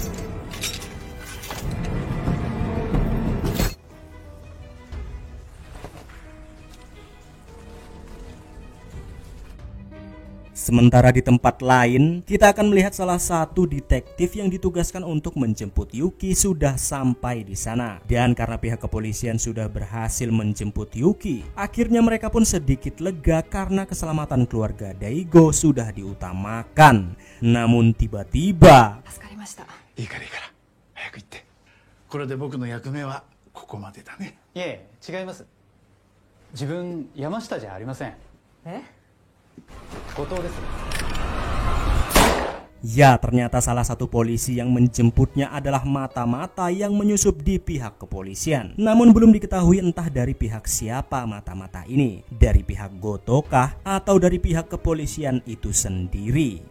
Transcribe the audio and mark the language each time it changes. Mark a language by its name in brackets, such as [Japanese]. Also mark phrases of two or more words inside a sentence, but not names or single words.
[Indonesian] Sementara di tempat lain, kita akan melihat salah satu detektif yang ditugaskan untuk menjemput Yuki sudah sampai di sana. Dan karena pihak kepolisian sudah berhasil menjemput Yuki, akhirnya mereka pun sedikit lega karena keselamatan keluarga Daigo sudah diutamakan. Namun tiba-tiba, [Japanese] いいからいいから早く行って。これで僕の役目はここまでだね。いえ、違います。自分山下じゃありません。え？ [Indonesian] Ya, ternyata salah satu polisi yang menjemputnya adalah mata-mata yang menyusup di pihak kepolisian. Namun belum diketahui entah dari pihak siapa mata-mata ini, dari pihak Gotokah atau dari pihak kepolisian itu sendiri.